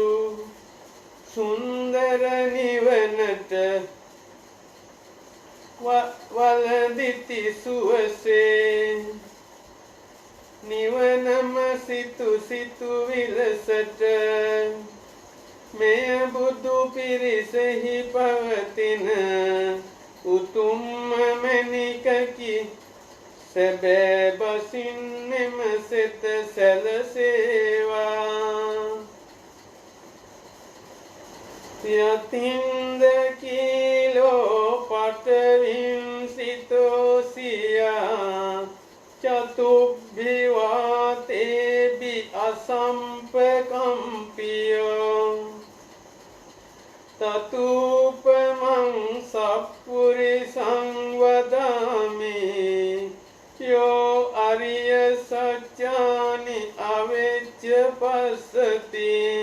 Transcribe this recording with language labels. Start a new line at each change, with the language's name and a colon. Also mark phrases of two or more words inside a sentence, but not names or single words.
Sinhala: සුන්දර නිවනට වලදිති සුවසේ නිවනම සිතු සිතු විලසට මෙය බුදු පිරිසෙහි පවතින උතුම්ම මැණිකකි. සැබෑ බසින් මෙම සෙත සැලසේවා.
Pali: යතින්ද කීලෝ පටවිංසිතෝසියා චතුබ්බිවාතේබි අසම්පකම්පියෝ තතුපමං සප්පුරිසං වදාමි යෝ අරිය සත්‍යානි අවෙච්ච පස්සති.